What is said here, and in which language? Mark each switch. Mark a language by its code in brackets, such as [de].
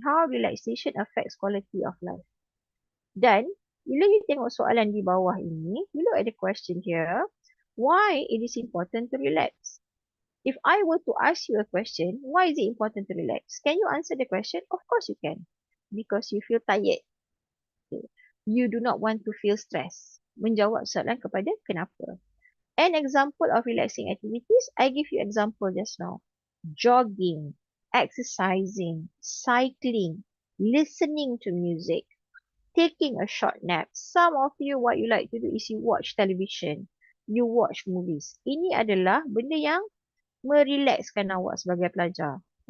[en] How relaxation affects quality of life. [ms] Dan bila you tengok soalan di bawah ini, [en] you look at the question here, why it is important to relax? If I were to ask you a question, why is it important to relax? Can you answer the question? Of course you can. Because you feel tired. Okay. You do not want to feel stress. [ms] Menjawab soalan kepada kenapa. [en] An example of relaxing activities, I give you example just now. Jogging, exercising, cycling, listening to music, taking a short nap. Some of you, what you like to do is you watch television, you watch movies. [ms] Ini adalah benda yang merelaxkan awak sebagai pelajar.